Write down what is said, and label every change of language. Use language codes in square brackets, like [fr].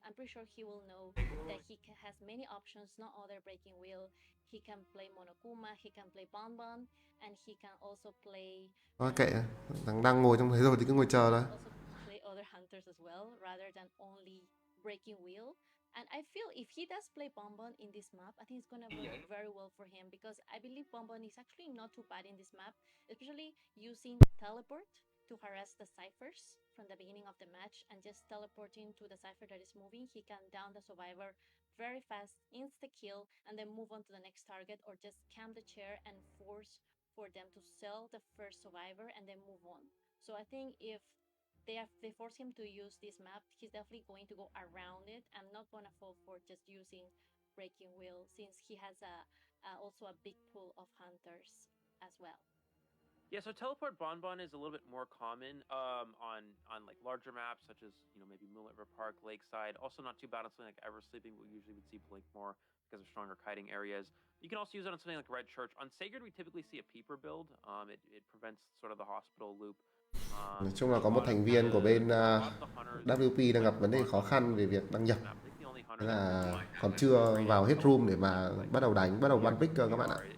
[en] I'm pretty sure he will know that he has many options, not other Breaking Wheel. He can play Monokuma, he can play Bonbon, and he can also play. [vi] Thôi kệ, thằng đang ngồi trong đấy rồi thì cứ ngồi chờ thôi. [en] Also play other hunters as well, rather than only Breaking Wheel. And I feel if he does play Bonbon in this map, I think it's gonna work very well for him because I believe Bonbon is actually not too bad in this map, especially using teleport to harass the ciphers from the beginning of the match and just teleporting to the cipher that is moving. He can down the survivor very fast, insta kill, and then move on to the next target or just camp the chair and force for them to sell the first survivor and then move on. So I think if they force him to use this map, he's definitely going to go around it. I'm not gonna fall for just using Breaking Wheel since he has a also a big pool of hunters as well. Yeah, so teleport Bonbon is a little bit more common on like larger maps such as maybe Moonlit River Park, Lakeside. Also not too bad on something like Ever Sleeping, but we usually would see Blink more because of stronger kiting areas. You can also use it on something like Red Church. On Sacred, we typically see a peeper build. It prevents sort of the hospital loop. [vi] Nói chung là có một thành viên của bên WP đang gặp vấn đề khó khăn về việc đăng nhập. Thế là còn chưa vào hết room để mà bắt đầu bắn pick cơ các bạn ạ.